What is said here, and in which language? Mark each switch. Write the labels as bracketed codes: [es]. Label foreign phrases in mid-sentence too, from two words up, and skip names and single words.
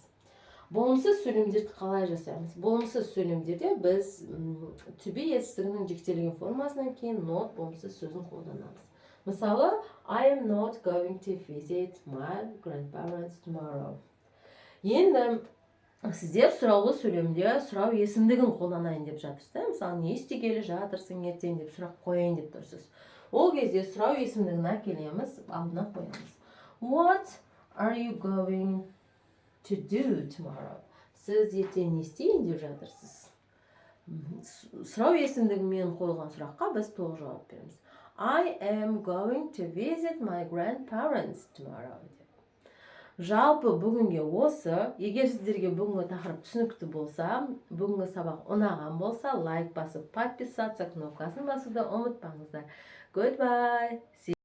[kk] Болымсыз сөйлемдерді қалай жасаймыз? Болымсыз сөйлемдерде біз to be етістігінің жіктелген формасынан кейін not болымсыз сөзін қолданамыз. Мысалы, [en] I am not going to visit my grandparents tomorrow. [kk] Енді сіздер сұраулы сөйлемде сұрау есімдігін қолданайын деп жатырсыз. Мысалы, не істегелі жатырсың ертең деп сұрақ қояйын деп тұрсыз. Ол кезде сұрау есімдігін әкелеміз, алдына қоямыз. [en] What are you going to do tomorrow? [kk] Сіз ертең не істейін деп жатырсыз. Сұрау есімдігімен қойылған сұраққа біз толық жауап береміз. [en] I am going to visit my grandparents tomorrow. [kk] Жалпы бүгінге осы. Егер сіздерге бүгінгі тақырып түсінікті болса, бүгінгі сабақ ұнаған болса, лайк басып, подписаться кнопкасын басуды ұмытпаңыздар. [en] Goodbye.